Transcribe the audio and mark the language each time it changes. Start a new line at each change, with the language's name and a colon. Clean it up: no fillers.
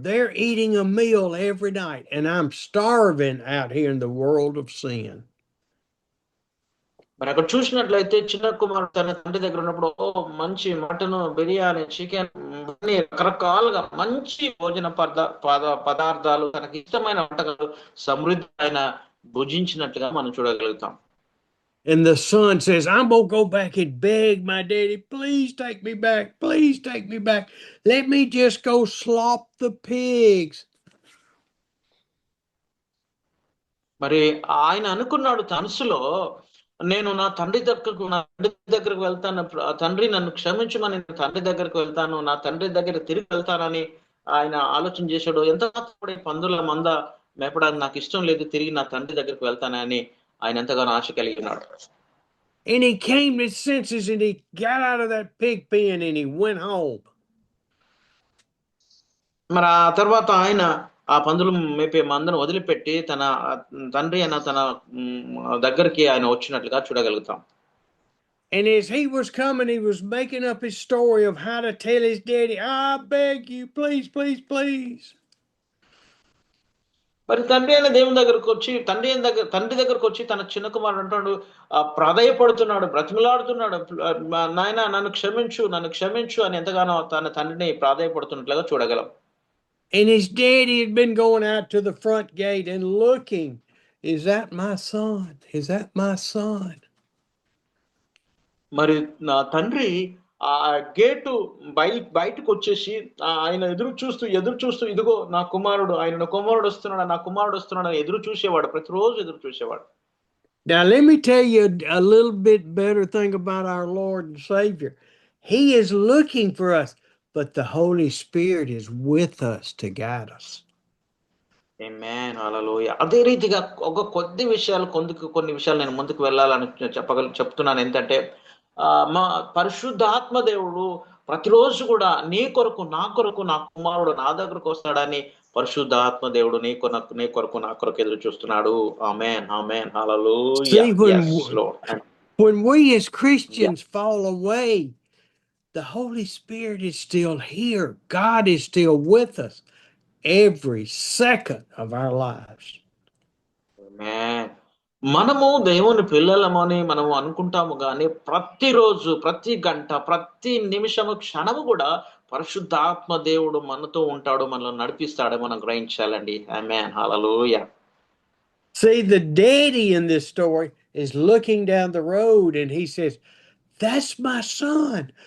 English: They're eating a meal every night, and I'm starving out here in the world of sin.
Telugu: మరి అక్కడ చూసినట్లయితే చిన్న కుమారుడు తన తండ్రి దగ్గర ఉన్నప్పుడు మంచి మటన్, బిర్యానీ, చికెన్, అన్ని రకరకాలుగా మంచి భోజన పదార్థాలు, తనకి ఇష్టమైన వంటకాలు సమృద్ధి ఆయన భుజించినట్లుగా మనం చూడగలుగుతాం.
English: And the son says, I'm going to go back and beg my daddy, please take me back. Please take me back. Let me just go slop the pigs.
Telugu: మరి ఆయన అనుకున్నాడు మనసులో, నేను నా తండ్రి దగ్గరకు వెళ్తాను, తండ్రి నన్ను క్షమించమని నా తండ్రి దగ్గరకు వెళ్తాను, నా తండ్రి దగ్గర తిరిగి వెళ్తానని ఆయన ఆలోచన చేశాడు. ఎంత పందుల మంద మేపడానికి నాకు ఇష్టం లేదు, తిరిగి నా తండ్రి దగ్గరకు వెళ్తానని ఆయన ఎంతగానో ఆశ కలిగి ఉన్నాడు.
English: And he came to his senses and he got out of that pig pen and he went home.
Telugu: మరి ఆ తర్వాత ఆయన ఆ పందులు మేపే మందను వదిలిపెట్టి తన తండ్రి అయిన తన దగ్గరికి ఆయన వచ్చినట్లుగా చూడగలుగుతాం.
English: And as he was coming, he was making up his story of how to tell his daddy, I beg you, please, please, please.
Telugu: మరి తండ్రి అయిన దేవుని దగ్గరకు వచ్చి తండ్రి దగ్గరకు వచ్చి తన చిన్న కుమారుడు అంటాడు, ప్రాధేయపడుతున్నాడు, బ్రతిమలాడుతున్నాడు, నాయన నన్ను క్షమించు అని ఎంతగానో తన తండ్రిని ప్రాధేయపడుతున్నట్లుగా చూడగలం.
English: And his daddy had been going out to the front gate and looking, is that my son? Is that my son?
Telugu: మరి నా తండ్రి ఆ గేటు బయటకు వచ్చేసి ఆయన ఎదురు చూస్తూ ఇదిగో నా కుమారుడు వస్తున్నాడు ఎదురు చూసేవాడు, ప్రతిరోజు ఎదురు చూసేవాడు.
English: Now let me tell you a little bit better thing about our Lord and Savior. He is looking for us, but the Holy Spirit is with us to guide us.
Telugu: ఆమేన్, హల్లెలూయా. అదే రీతిగా కొన్ని విషయాలు నేను ముందుకు వెళ్ళాలని చెప్తున్నాను. ఏంటంటే మా పరిశుద్ధాత్మ దేవుడు ప్రతిరోజు కూడా నీ కొరకు నా కుమారుడు నా దగ్గరకు వస్తాడని పరిశుద్ధాత్మ దేవుడు నీ కొరకు నా కొరకు ఎదురు చూస్తున్నాడు. ఆమేన్, ఆమేన్, హల్లెలూయా.
English: Yes, Lord. When we as Christians fall away, the Holy Spirit is still here. God is still with us every second of our lives. Amen.
Telugu: మనము దేవుని పిల్లలమని మనము అనుకుంటాము, కానీ ప్రతిరోజు, ప్రతి గంట, ప్రతి నిమిషము, క్షణము కూడా పరిశుద్ధాత్మ దేవుడు మనతో ఉంటాడు, మనల్ని నడిపిస్తాడు, మనం గ్రహించాలండి. ఆమేన్, హల్లెలూయా.
English: See, the daddy in this story is looking down the road and he says, that's my son.